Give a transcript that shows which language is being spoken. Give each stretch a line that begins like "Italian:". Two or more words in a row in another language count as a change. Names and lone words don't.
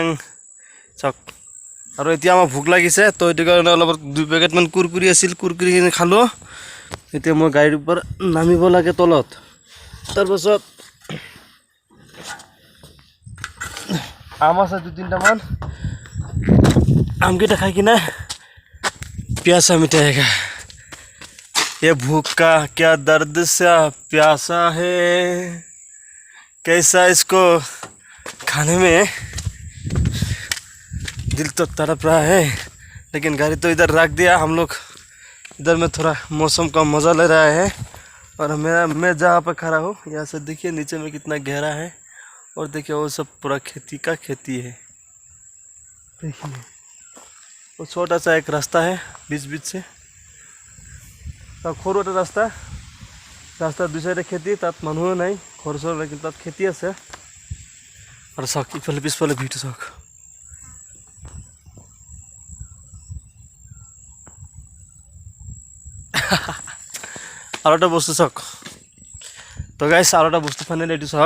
Assamese: চাওক আৰু এতিয়া আমাৰ ভোক লাগিছে, তো সেইটো কাৰণে অলপ 2 পেকেটমান কুৰকুৰি আছিল, কুৰকুৰি কিনি খালোঁ। এতিয়া মই গাড়ীৰ ওপৰত নামিব লাগে তলত। তাৰপাছত আম আছে 2-3টামান, আমকেইটা খাই কিনে
Hindi: प्यासा मिटाएगा। ये भूख का क्या दर्द सा प्यासा है, कैसा इसको खाने में दिल तो तड़प रहा है। लेकिन गाड़ी तो इधर रख दिया हम लोग, इधर में थोड़ा मौसम का मज़ा ले रहा है। और मैं जहाँ पर खड़ा हूँ, यहाँ से देखिए नीचे में कितना गहरा है, और देखिए वो सब पूरा खेती है। देखिए वो छोटा सा एक रास्ता है बीच से,
Assamese: সৰু এটা ৰাস্তাৰ 2 চাইডে খেতি, তাত মানুহে নাই, ঘৰ চৰ নাই, কিন্তু তাত খেতি আছে। আৰু চাওক ইফালে পিছফালে ভিউটো চাওক। আৰু এটা বস্তু চাওক, তো গাইছ আৰু এটা বস্তু ফাইনেলি এইটো চাওক।